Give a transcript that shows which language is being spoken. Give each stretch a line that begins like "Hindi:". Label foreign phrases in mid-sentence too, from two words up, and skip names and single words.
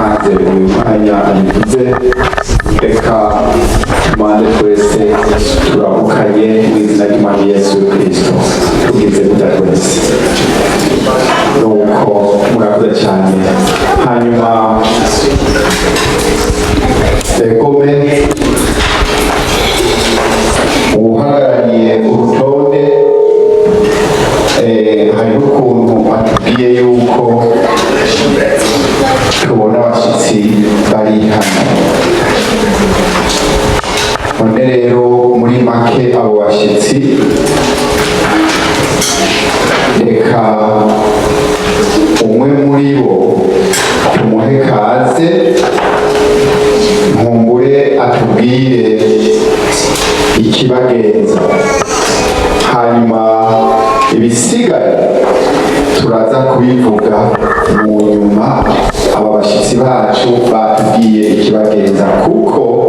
Kinyarwanda: uyu mwanya abivuze reka tumande twese turamukanye mu izina ry'Umwami Yesu Kristo tugize gutya twese nuko murakoze cyane hanyuma egome uhagarariye urutonde hari n'ukuntu atubwiye yuko tubona abashyitsi bari hano none rero muri make abo bashyitsi reka umwe muri bo tumuhe kaze nkumbure atubwire ikibagenza hanyuma ibisigaye turaza kubivuga mu nyuma aba bashyitsi bacu batubwiye ikibagenza kuko